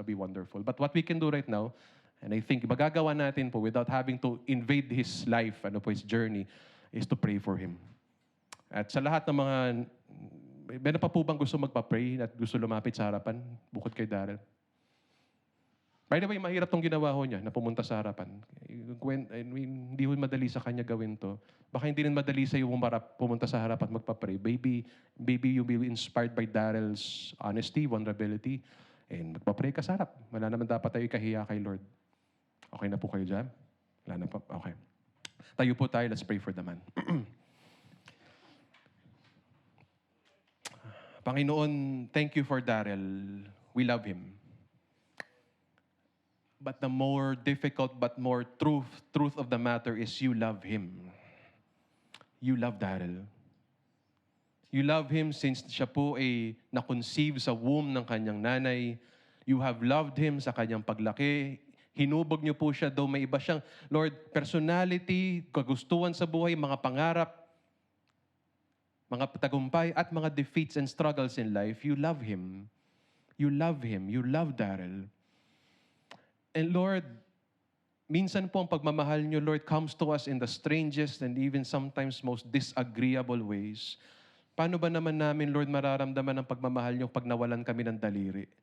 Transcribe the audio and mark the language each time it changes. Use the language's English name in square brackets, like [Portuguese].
[English] That would be wonderful. But what we can do right now, and I think [Filipino] magagawa natin po [English] without having to invade his life, his journey, is to pray for him. [Filipino] At sa lahat ng mga, meron pa po bang gusto magpa-pray at gusto lumapit sa harapan, bukod kay Darrell? By the way, mahirap tong ginawa ho niya na pumunta sa harapan. Hindi ho madali sa kanya gawin to. Baka hindi rin madali sa iyo pumunta sa harapan at magpa-pray. [English] Maybe you'll be inspired by Darrell's honesty, vulnerability, and [Filipino] magpa-pray ka sa harap. Wala naman dapat tayo ikahiya kay Lord. Okay na po kayo dyan? Wala na po? Okay. Tayo po tayo. [English] Let's pray for the man. Panginoon, thank you for Darrell. We love him. But the more difficult but more truth of the matter is you love him. You love Darrell. You love him since [Filipino] siya po ay na-conceive sa womb ng kanyang nanay. [English] You have loved him [Filipino] sa kanyang paglaki. Hinubog niyo po siya, though may iba siyang, Lord, personality, kagustuhan sa buhay, mga pangarap, mga tagumpay, at mga [English] defeats and struggles in life. You love him. You love him. You love Darrell. And Lord, [Filipino] minsan po ang pagmamahal niyo, [English] Lord, comes to us in the strangest and even sometimes most disagreeable ways. [Filipino] Paano ba naman namin, Lord, mararamdaman ang pagmamahal niyo pag nawalan kami ng daliri?